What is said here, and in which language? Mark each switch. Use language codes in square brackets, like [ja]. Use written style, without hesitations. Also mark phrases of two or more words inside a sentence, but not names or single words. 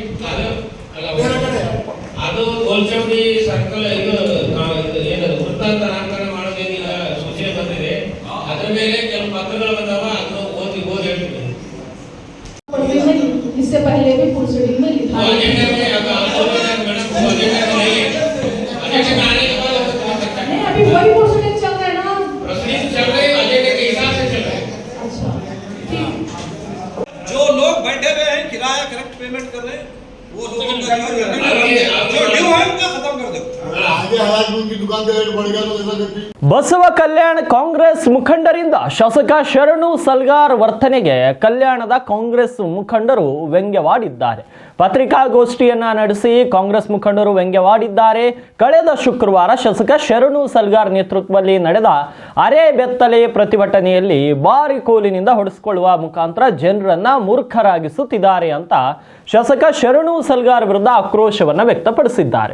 [kn] ಅದು ಗೋಲ್ಚೌಡಿ ಸರ್ಕಲ್ ಇದು ಏನದು ವೃತ್ತಾಂತ ನಾಮಕರಣ ಮಾಡೋದೇನಿಲ್ಲ, ಸೂಚನೆ ಬಂದಿದೆ. ಅದ್ರ ಮೇಲೆ ಕೆಲವು ಪತ್ರಗಳು ಬಂದಾವ, ಅದನ್ನು ಓದಿ ಹೇಳ್ತೀನಿ. [hi] इससे पहले भी प्रोसीडिंग में लिखा है। अभी वही प्रोसीडिंग चल रहा है ना, प्रोसीडिंग चल रही है, एजेंडे के हिसाब से चल रहा है। अच्छा ठीक। जो लोग बैठे हुए हैं किराया करेक्ट पेमेंट कर रहे हैं, वो लोगों का जो ड्यू है उनका खत्म कर दो। आगे हालात में उनकी दुकान का रेट बढ़ गया तो ऐसा करती। [kn] ಬಸವ ಕಲ್ಯಾಣ ಕಾಂಗ್ರೆಸ್ ಮುಖಂಡರಿಂದ ಶಾಸಕ ಶರಣು ಸಲ್ಗಾರ್ ವರ್ತನೆಗೆ ಕಲ್ಯಾಣದ ಕಾಂಗ್ರೆಸ್ ಮುಖಂಡರು ವ್ಯಂಗ್ಯವಾಡಿದ್ದಾರೆ. ಪತ್ರಿಕಾಗೋಷ್ಠಿಯನ್ನ ನಡೆಸಿ ಕಾಂಗ್ರೆಸ್ ಮುಖಂಡರು ವ್ಯಂಗ್ಯವಾಡಿದ್ದಾರೆ. ಕಳೆದ ಶುಕ್ರವಾರ ಶಾಸಕ ಶರಣು ಸಲ್ಗಾರ್ ನೇತೃತ್ವದಲ್ಲಿ ನಡೆದ ಅರೆ ಬೆತ್ತಲೆ ಪ್ರತಿಭಟನೆಯಲ್ಲಿ ಬಾರಿಕೋಲಿನಿಂದ ಹೊಡೆಸಿಕೊಳ್ಳುವ ಮುಖಾಂತರ ಜನರನ್ನ ಮೂರ್ಖರಾಗಿಸುತ್ತಿದ್ದಾರೆ ಅಂತ ಶಾಸಕ ಶರಣು ಸಲ್ಗಾರ್ ವಿರುದ್ಧ ಆಕ್ರೋಶವನ್ನ ವ್ಯಕ್ತಪಡಿಸಿದ್ದಾರೆ.